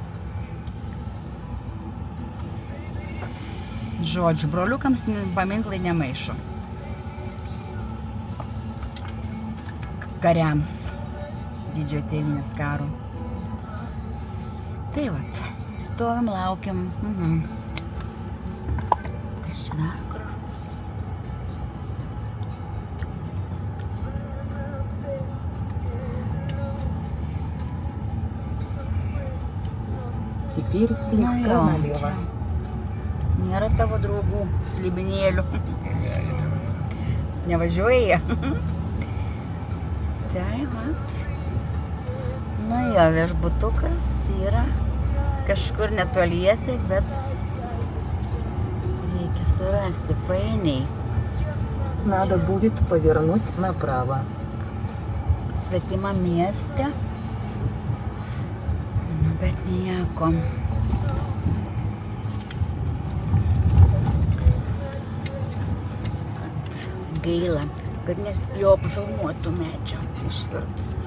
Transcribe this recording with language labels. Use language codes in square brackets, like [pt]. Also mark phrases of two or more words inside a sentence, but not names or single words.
[lt] Žodžiu, broliukams paminklai nemaišo. Kariams. Didžiojo tėvynės karo. Tai vat, stovim, laukiam. Kas čia dar gražus? [ru] Теперь слегка налево. [lt] Nėra tavo draugų slibinėlių. Ne, jie nevažiuoja. Nevažiuoja jie. Tai vat. Na jo, viešbutukas yra kažkur netoliese, bet reikia surasti painiai. [ru] Надо будет повернуть направо. [lt] Svetima mieste. Bet nieko. Gaila, kad nespėjau pafilmuoti tų medžių išvirtus.